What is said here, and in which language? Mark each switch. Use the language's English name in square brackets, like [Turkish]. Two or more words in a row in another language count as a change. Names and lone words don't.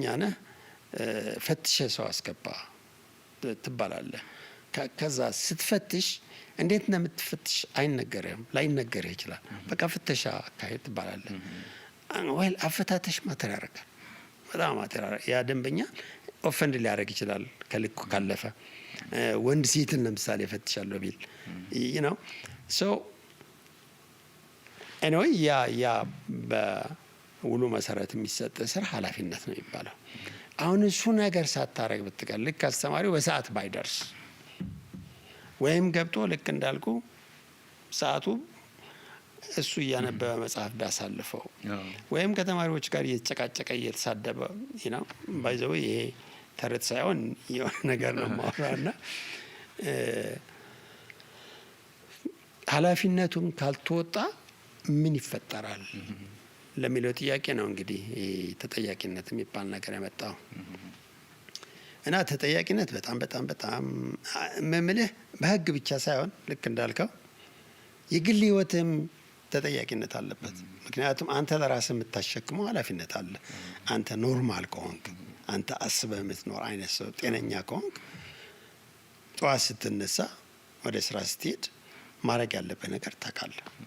[Amharic] ነህ ፈትሽ ሰው አስገባ ትባላለህ ከዛ ስትፈትሽ እንዴት ነው የምትፈትሽ አይነገርህም ላይነገርህ ይችላል በቃ ፍተሻ ካሄድ ትባላለህ ወይ አፈታተሽ ማተር ያደርጋል በጣም ማተር ያ ደንበኛ ኦፈንድ ሊያደርግ ይችላል ከልኩ ካለፈ ወንድ ሴትን ለምሳሌ ፈትሻለሁ ቢል [English] you know so [Amharic] anyway ያ በውሉ መሰረት የሚሰጥ ስራ ኃላፊነት ነው የሚባለው አሁን እሱ ነገር ሳታረግ ብትቀር ልክ አስተማሪው በሰዓት ባይደርስ ወይም ገብቶ ልክ እንዳልኩ ሰዓቱ እሱ እያነበበ መጽሐፍ ቢያሳልፈው ወይም ከተማሪዎች ጋር እየተጨቃጨቀ እየተሳደበ [English] you know by the way [Amharic] ይሄ ተረት ሳይሆን የሆነ ነገር ነው ማውራና ኃላፊነቱን ካልተወጣ ምን ይፈጠራል ለሚለው ጥያቄ ነው እንግዲህ ተጠያቂነት የሚባል ነገር ያመጣው እና ተጠያቂነት በጣም መምልህ በህግ ብቻ ሳይሆን ልክ እንዳልከው የግል ህይወትም ተጠያቂነት አለበት ምክንያቱም አንተ ለራስህ የምታሸክመው ኃላፊነት አለ አንተ ኖርማል ከሆንክ አንተ አስበህ የምትኖር አይነት ሰው ጤነኛ ከሆንክ ጠዋት ስትነሳ ወደ ስራ ስትሄድ ማድረግ ያለብህ ነገር ታውቃለህ